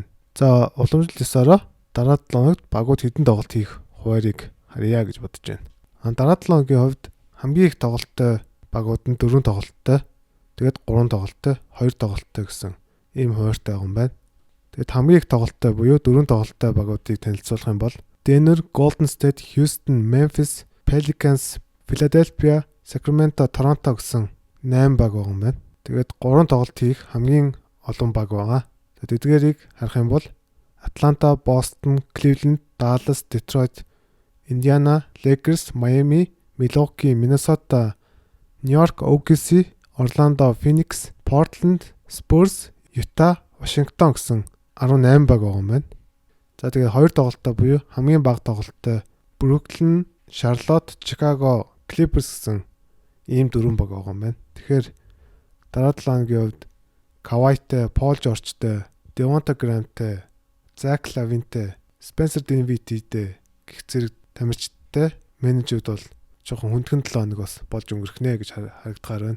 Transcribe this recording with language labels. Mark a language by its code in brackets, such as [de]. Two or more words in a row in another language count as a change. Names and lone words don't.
[mn] За уламжлалсараа дараа 7 хоногт багууд хэдэн тоглолт хийх хуваарийг харъя гэж бодож байна. Дараа 7 хоногийн хувьд хамгийн их тоглолттой багууд нь 4 тоглолттой, тэгээд 3 тоглолттой, 2 тоглолттой гэсэн ийм хуваартай байгаа юм байна. Тэгээд хамгийн их тоглолттой буюу 4 тоглолттой багуудыг танилцуулах юм бол Denver, Golden State, Houston, Memphis, Pelicans, Philadelphia, Sacramento, Toronto гэсэн 8 баг байгаа юм байна. Тэгээд 3 тоглолт хийх хамгийн олон баг байгаа. Тэгээд эдгээрийг харах юм бол Atlanta, Boston, Cleveland, Dallas, Detroit, Indiana, Lakers, Miami, Milwaukee, Minnesota, New York, OKC, Orlando, Phoenix, Portland, Spurs, Utah, Washington гэсэн 18 баг байгаа юм байна. За тэгээд 2 тоглолттой буюу хамгийн бага тоглолттой Brooklyn, Charlotte, Chicago, Clippers гэсэн ийм 4 баг байгаа юм байна. Тэгэхээр дараа 7 хоногийн хувьд Kawhi-тэй, Paul George-тэй, Devonta Graham-тэй, Zach Lavine-тэй, Spencer Dinwiddie-тэй гэх зэрэг тамирчидтай менежүүд бол жоохон хүндхэн 7 хоног бас болж өнгөрөх нэ гэж харагдахаар байна.